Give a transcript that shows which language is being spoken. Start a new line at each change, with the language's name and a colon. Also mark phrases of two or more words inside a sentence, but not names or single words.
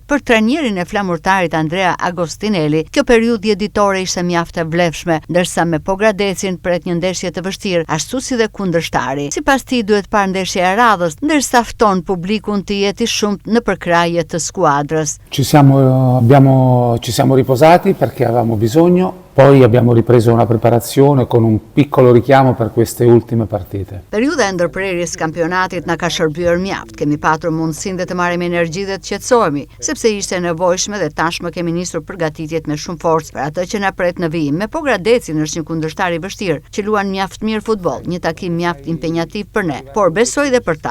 Albanian: Për trajnerin e flamurtarit Andrea Agostinelli, kjo periudhë jetëtore ishte mjaft e vlefshme, ndërsa me Pogradecin pret një ndeshje të vështirë, ashtu si dhe kundërshtari. Sipas tij duhet parë ndeshja e radhës, ndërsa fton publikun të jetë i shumtë në përkrahje të skuadrës.
Italian: Ci siamo riposati perché avevamo bisogno, poi abbiamo ripreso una preparazione con un piccolo richiamo per queste ultime partite.
Albanian: Periudha e ndërprerjes kampionatit na ka shërbyer mjaft. Kemi patur mundësinë të marrim energji dhe të qetësohemi, sepse ishte e nevojshme dhe tashmë kemi nisur përgatitjet me shumë forcë për atë që na pret në vijim. Me Pogradecin është një kundërshtar i vështirë, që luan mjaft mirë futboll, një takim mjaft impenjativ për ne, por besoj dhe për ta.